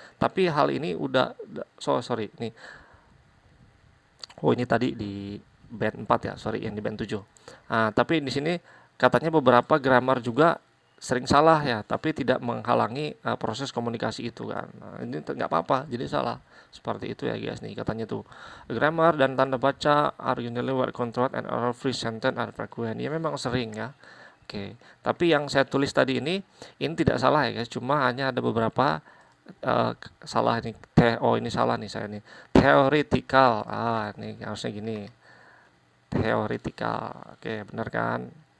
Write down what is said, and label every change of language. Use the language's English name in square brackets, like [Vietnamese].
[Indonesian] Tapi hal ini udah, sorry, ini, oh ini tadi di band 4 ya, sorry, yang di band 7. Nah, tapi di sini katanya beberapa grammar juga sering salah ya, tapi tidak menghalangi proses komunikasi itu kan. Nah, ini nggak apa-apa, jadi salah. Seperti itu ya guys nih, katanya tuh. [English] Grammar [Indonesian] dan tanda baca [English] are usually well controlled and error free sentence are frequent. [Indonesian] Ya memang sering ya. Oke, tapi yang saya tulis tadi ini tidak salah ya guys, cuma hanya ada beberapa salah nih. Oh ini salah nih saya nih. Theoretical. Ini harusnya gini. Theoretical. Oke, benar kan?